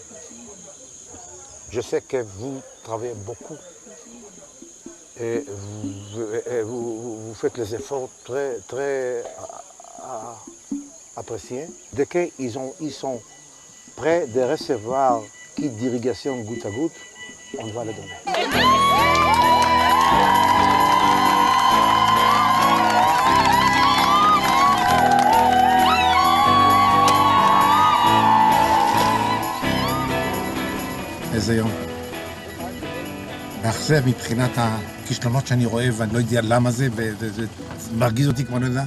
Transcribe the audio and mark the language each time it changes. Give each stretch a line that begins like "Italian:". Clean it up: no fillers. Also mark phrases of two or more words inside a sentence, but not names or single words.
French: Je sais que vous travaillez beaucoup et vous faites les efforts très appréciés. Dès qu'ils sont prêts de recevoir kit d'irrigation goutte à goutte, on va les donner.
Hebrew: איזה יום. מאכזב מבחינת הכישלונות שאני רואה ואני לא יודע למה זה, וזה מרגיז אותי כמו לא יודע.